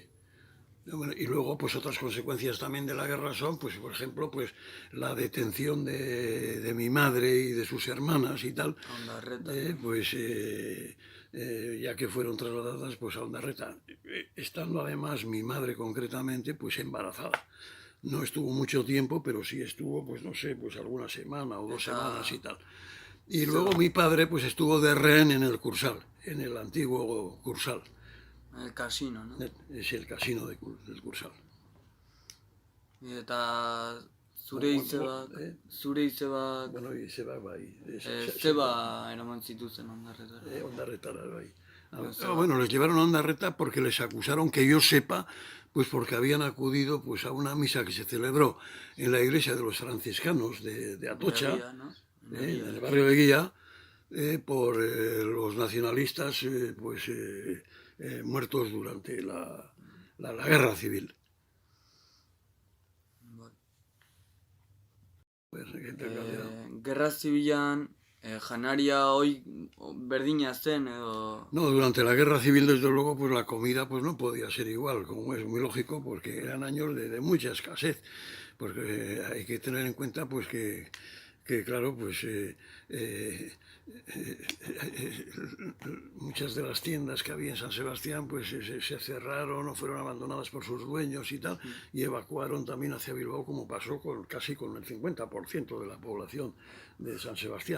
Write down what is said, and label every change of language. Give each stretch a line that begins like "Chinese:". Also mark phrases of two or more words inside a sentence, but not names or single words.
Spanish: Bueno, y luego, pues otras consecuencias también de la guerra son, pues por ejemplo, pues la detención de mi madre y de sus hermanas y tal, pues ya que fueron trasladadas pues a Ondarreta, estando además mi madre concretamente pues embarazada. No estuvo mucho tiempo, pero sí estuvo, pues no sé, pues alguna semana o 2 semanas y tal. Y luego mi padre pues estuvo de rehén en el Cursal, en el antiguo Cursal. El casino, no? Es el casino del Cursal.
Basque: Eta zure izebak...
Spanish: Bueno, y se va bai.
Basque: Zeba eraman zituzen Ondarretara. Ondarretara, bai.
Spanish: Bueno, les llevaron a Ondarreta porque les acusaron, que yo sepa, pues porque habían acudido pues a una misa que se celebró en la iglesia de los franciscanos de Atocha, Guía, ¿no? en el barrio de Guía, por los nacionalistas pues muertos durante la guerra civil.
Basque: Gerra zibilan janaria hoi berdina zen edo...
Spanish: No, durante la guerra civil, desde luego, pues la comida pues no podía ser igual, como es muy lógico, porque eran años de mucha escasez. Porque hay que tener en cuenta pues que claro, pues muchas de las tiendas que había en San Sebastián pues se cerraron o fueron abandonadas por sus dueños y tal, y evacuaron también hacia Bilbao, como pasó casi con el 50% de la población de San Sebastián.